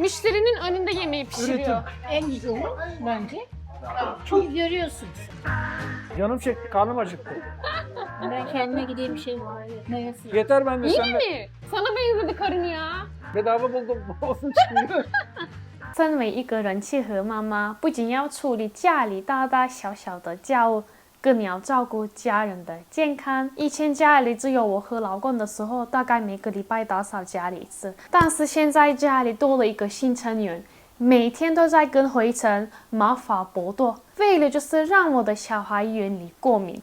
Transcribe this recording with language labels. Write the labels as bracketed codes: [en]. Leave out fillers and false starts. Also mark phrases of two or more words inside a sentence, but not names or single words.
[tr] müşterinin önünde yemeği pişiriyor. Üretim. En güzeli bence. Çünkü görüyorsun. Canım çekti, karnım acıktı. Ben kendime gideyim bir şey meyvesi. Yeter ben de Yine sen de mi? Sana benzedi karın ya. bedava buldum. Olsun çıkmıyor. [zh] 身為一個人氣盒媽媽，不僅要處理家裡大大小小的家務，更要照顧家人的健康。以前家裡只有我和老公的時候，大概每個禮拜打掃家裡一次。但是現在家裡多了一個新成員，每天都在跟灰塵、毛髮搏鬥，為了就是讓我的小孩遠離過敏。